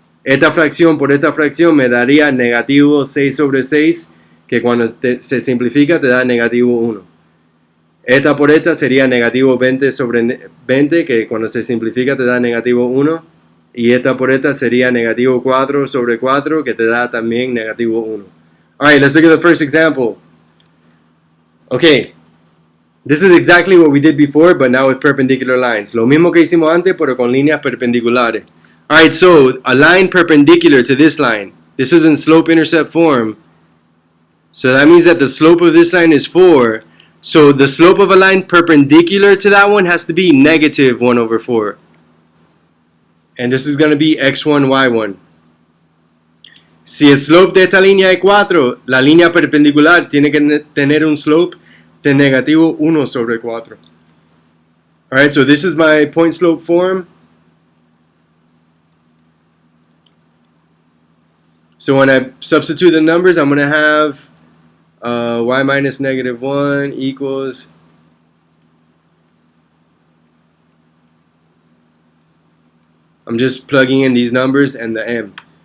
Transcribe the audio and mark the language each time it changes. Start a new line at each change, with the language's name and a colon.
Spanish: Esta fracción por esta fracción me daría negativo 6 sobre 6, que cuando se simplifica te da negativo 1. Esta por esta sería negativo 20 sobre 20, que cuando se simplifica te da negativo 1. Y esta por esta sería negativo 4 sobre 4, que te da también negativo 1.
English: Alright, let's look at the first example. Okay, this is exactly what we did before, but now with perpendicular lines.
Spanish: Lo mismo que hicimos antes, pero con líneas perpendiculares.
English: Alright, so a line perpendicular to this line. This is in slope-intercept form. So that means that the slope of this line is 4. So the slope of a line perpendicular to that one has to be negative 1 over 4. And this is going to be x1, y1.
Spanish: Si el slope de esta línea es 4, la línea perpendicular tiene que tener un slope de negativo 1 sobre 4.
English: Alright, so this is my point slope form. So when I substitute the numbers, I'm going to have y minus negative 1 equals I'm just plugging in these numbers and the m.